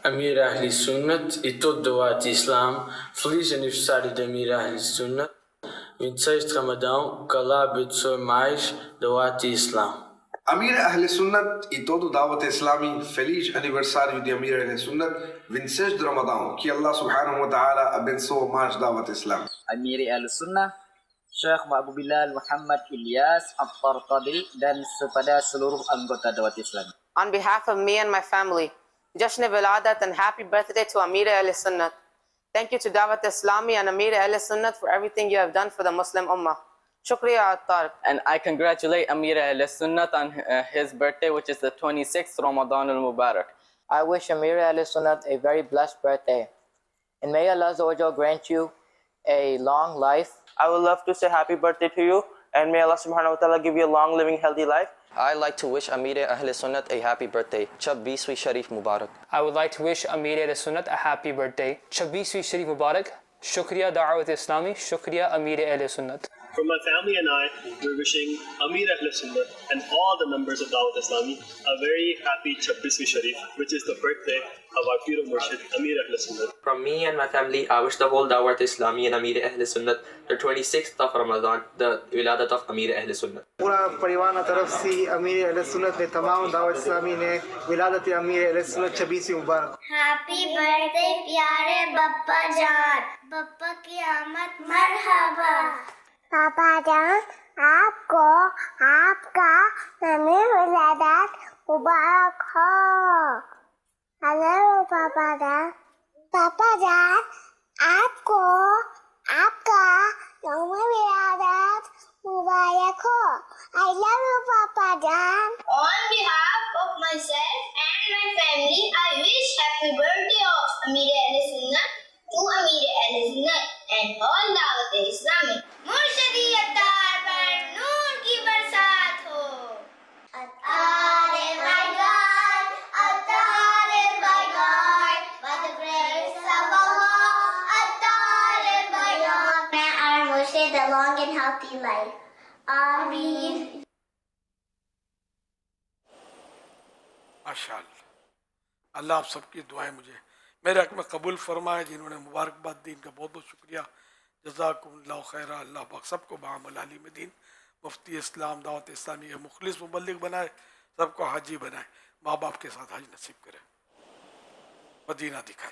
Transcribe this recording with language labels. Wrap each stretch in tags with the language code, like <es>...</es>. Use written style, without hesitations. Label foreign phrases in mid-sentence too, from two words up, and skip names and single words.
<pt>Amir Ahli Sunnat e todo Dawat Islam. Feliz aniversário de Amir Ahli Sunnat, 26 de Ramadão. Que Allah abençoe mais Dawat Islam. Amir Ahle Sunnat e todo Dawat Islami, feliz aniversário de Amir Ahle Sunnat, 26 de Ramadão. Que Allah</pt> <ar>سبحانه وتعالى</ar> <pt>abençoe mais Dawat Islam.</pt> <id>Amir Ahle Sunnah, Syekh Abu Bilal Muhammad Ilyas At-Tarqadi dan kepada seluruh anggota Dawat Islam.</id> <en>On behalf of me and my family,</en> <ur>جشن ولادت</ur> <en>and happy birthday to Amir Ahle Sunnat. Thank you to Dawat Islami and Amir Ahle Sunnat for everything you have done for the Muslim Ummah.</en> <ur>Shukriya At-Tarq.</ur> <en>And I congratulate Amir Ahle Sunnat on his birthday, which is the 26th Ramadan al-Mubarak. I wish Amir Ahle Sunnat a very blessed birthday. And may Allah</en> <ar>عز وجل</ar> <en>grant you a long life. I would love to say happy birthday to you, and may Allah</en> <ar>سبحانه وتعالى</ar> <en>give you a long living healthy life. I like to wish Amir Ahle Sunnat a happy birthday.</en> <ur>26ویں شریف مبارک.</ur> <en>I would like to wish Amir Ahle Sunnat a happy birthday.</en> <ur>26ویں شریف مبارک۔ شکریہ دعوت اسلامی. شکریہ امیر اہل سنت.</ur> <en>From my family and I, we're wishing Amir Ahle Sunnat and all the members of Dawat Islami a very happy</en> <ur>26ویں شریف,</ur> <en>which is the birthday of our Pir Murshid Amir Ahle Sunnat. From me and my family, I wish the whole Dawat Islami and Amir Ahle Sunnat the 26th of Ramadan, the Wiladat of Amir Ahle Sunnat.</en> <ur>پورا پریوانہ طرف سے امیر اہل سنت نے تمام دعوت اسلامی نے ولادت امیر اہل سنت 26 مبارک.</ur> <en>happy birthday</en> <ur>پیارے بپا جان, بپا کی آمد مرحبا. پاپا جان آپ کو آپ کا نمی ولادت مبارک ہو. ہلو پاپا جان, پاپا جان آپ کو آپ کا نمی ولادت مبارک ہو.</ur> <en>I love you, Papa Jan. On behalf of myself and my family, I wish happy birthday of Amir Ahle Sunnat to Amir Ahle Sunnat and all Dawat Islami.</en> <ur>مرشدی عطار پر نور کی برسات ہو.</ur> <en>Attar my God, Attar my God, by the grace of Allah, Attar my God. May our Murshid a long and healthy life.</en> <ur>آمین.</ur> <ar>ماشاء اللہ,</ar> <ur>اللہ آپ سب کی دعائیں مجھے میرے حق میں قبول فرمائے. جنہوں نے مبارکباد دی ان کا بہت بہت شکریہ.</ur> <ar>جزاکم اللہ خیر.</ar> <ur>اللہ پاک سب کو بعمل عالم دین, مفتی اسلام, دعوت اسلامی کے مخلص مبلغ بنائے, سب کو حاجی بنائے, ماں باپ کے ساتھ حج نصیب کرے, مدینہ دکھائے.</ur>